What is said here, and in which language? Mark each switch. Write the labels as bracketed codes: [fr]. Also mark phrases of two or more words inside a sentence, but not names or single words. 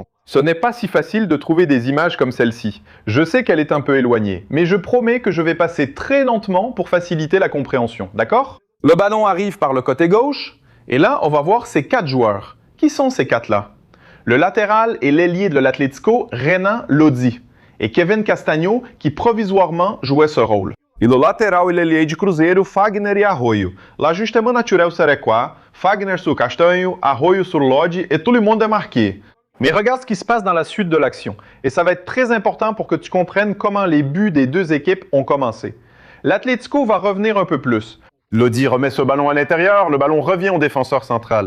[fr] Ce n'est pas si facile de trouver des images comme celle-ci. Je sais qu'elle est un peu éloignée, mais je promets que je vais passer très lentement pour faciliter la compréhension, d'accord? Le ballon arrive par le côté gauche, et là, on va voir ces 4 joueurs. Qui sont ces 4-là? Le latéral et l'ailier de l'Atlético, Renan Lodi, et Kevin Castanho, qui provisoirement jouait ce rôle. [pt] E no lateral ele é de Cruzeiro, Fagner e Arroyo. [fr] L'ajustement naturel serait quoi? Fagner sur Castanho, Arroyo sur Lodi et tout le monde est marqué. Mais regarde ce qui se passe dans la suite de l'action. Et ça va être très important pour que tu comprennes comment les buts des deux équipes ont commencé. L'Atlético va revenir un peu plus. Lodi remet ce ballon à l'intérieur, le ballon revient au défenseur central.